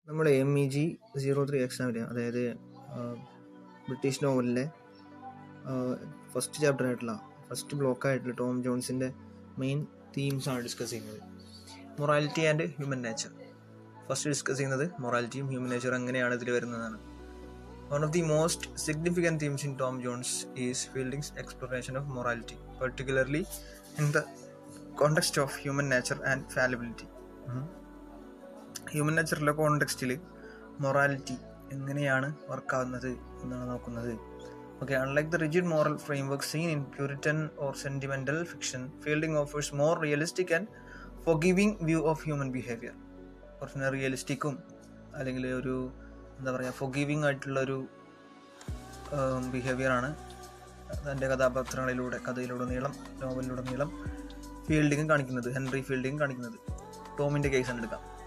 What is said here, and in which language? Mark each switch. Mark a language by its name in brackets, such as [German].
[Malayalam] നമ്മൾ MEG03 എക്സാമിൽ, അതായത് ബ്രിട്ടീഷ് നോവലിലെ ഫസ്റ്റ് ചാപ്റ്റർ ആയിട്ടുള്ള ഫസ്റ്റ് ബ്ലോക്കായിട്ടുള്ള ടോം ജോൺസിൻ്റെ മെയിൻ തീംസാണ് ഡിസ്കസ് ചെയ്യുന്നത്. [English] Morality and human nature. [Malayalam] First discuss ചെയ്യുന്നത് മൊറാലിറ്റിയും ഹ്യൂമൻ നേച്ചർ എങ്ങനെയാണ് ഇതിൽ വരുന്നതാണ്. [English] One of the most significant themes in Tom Jones is Fielding's exploration of morality, particularly in the context of human nature and fallibility. [Malayalam] Human നേച്ചറിലെ കോണ്ടെക്സ്റ്റിൽ morality എങ്ങനെയാണ് വർക്കാവുന്നത് എന്നാണ് നോക്കുന്നത്. [English] Okay, unlike the rigid moral framework seen in Puritan or sentimental fiction, Fielding offers more realistic and forgiving view of human behavior. [Malayalam] കുറച്ച് റിയലിസ്റ്റിക്കും അല്ലെങ്കിൽ ഒരു എന്താ പറയുക ഫോർഗീവിങ് ആയിട്ടുള്ളൊരു ബിഹേവിയറാണ് തൻ്റെ കഥയിലുടനീളം നോവലിലുടനീളം ഫീൽഡിങ് കാണിക്കുന്നത്, ഹെൻറി ഫീൽഡിങ് കാണിക്കുന്നത്. ടോമിൻ്റെ കേസാണ് എടുക്കാം.